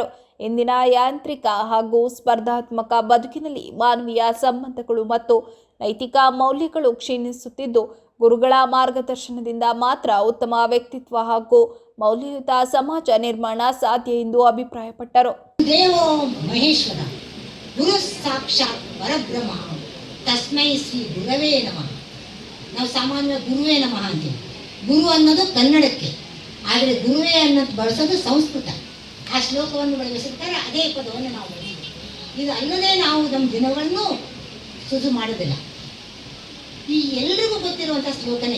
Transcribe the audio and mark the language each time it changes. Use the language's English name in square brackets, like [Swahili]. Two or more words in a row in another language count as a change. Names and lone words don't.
[Kannada] ಇಂದಿನ ಯಾಂತ್ರಿಕ ಹಾಗೂ ಸ್ಪರ್ಧಾತ್ಮಕ ಬದುಕಿನಲ್ಲಿ ಮಾನವೀಯ ಸಂಬಂಧಗಳು ಮತ್ತು ನೈತಿಕ ಮೌಲ್ಯಗಳು ಕ್ಷೀಣಿಸುತ್ತಿದ್ದು, ಗುರುಗಳ ಮಾರ್ಗದರ್ಶನದಿಂದ ಮಾತ್ರ ಉತ್ತಮ ವ್ಯಕ್ತಿತ್ವ ಹಾಗೂ ಮೌಲ್ಯಯುತ ಸಮಾಜ ನಿರ್ಮಾಣ ಸಾಧ್ಯ ಎಂದು ಅಭಿಪ್ರಾಯಪಟ್ಟರು. [Sanskrit] ದೇವೋ ಮಹೇಶ್ವರ, ಗುರು ಸಾಕ್ಷಾತ್ ಪರಬ್ರಹ್ಮ, ತಸ್ಮೈ ಶ್ರೀ ಗುರವೇ ನಮಃ. [Kannada] ನಾವು ಸಾಮಾನ್ಯ [Sanskrit] ಗುರುವೇ ನಮಃ [Kannada] ಅಂತೀವಿ. ಗುರು ಅನ್ನೋದು ಕನ್ನಡಕ್ಕೆ, ಆದರೆ ಗುರುವೇ ಅನ್ನೋದು ಬಳಸೋದು ಸಂಸ್ಕೃತ. ಆ ಶ್ಲೋಕವನ್ನು ಬಳಸಿರ್ತಾರೆ, ಅದೇ ಪದವನ್ನು ನಾವು ಬಳಸ್ತೀವಿ. ಇದು ಅಲ್ಲದೆ ನಾವು ನಮ್ಮ ದಿನಗಳನ್ನು ಸುದು ಮಾಡೋದಿಲ್ಲ. ಈ ಎಲ್ರಿಗೂ ಗೊತ್ತಿರುವಂಥ ಶ್ಲೋಕನೇ.